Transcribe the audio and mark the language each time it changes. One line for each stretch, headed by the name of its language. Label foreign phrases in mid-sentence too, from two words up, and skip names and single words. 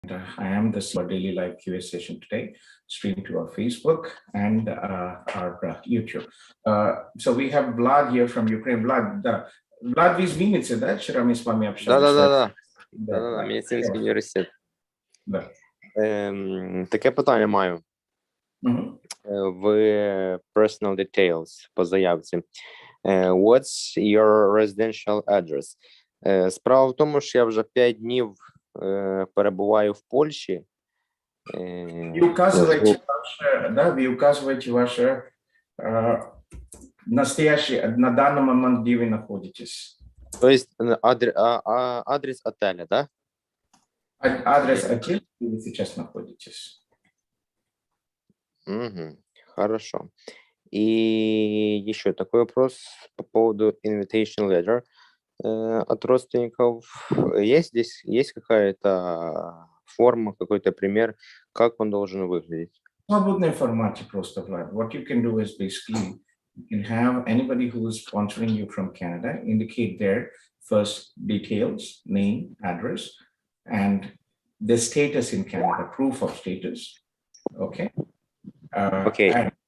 English: I am the our daily live QA session today, streamed to our Facebook and our YouTube. So we have Vlad here from Ukraine. Vlad,
Ukrainian: ви зміните, да? Вчора ми з вами общались. Да, медицинський університет. Да. Таке питання маю. В
English: personal details
Ukrainian: по заявці.
English: What's your residential address?
Ukrainian: Справа в тому, що я вже 5 днів перебуваю в Польщі.
Russian: Ви указываете ваше настоящее, на данный момент, где вы находитесь. То есть адрес отеля, да? Адрес отеля, где вы сейчас находитесь. Угу, хорошо. И еще такой вопрос по поводу
English: invitation letter
Russian: от родственников. Есть какая-то форма, какой-то пример, как он должен выглядеть? В свободном формате просто, Vlad.
English: What you can do is basically you can have anybody who is sponsoring you from Canada indicate their first details, name, address, and the status in Canada, proof of status. Okay. Okay.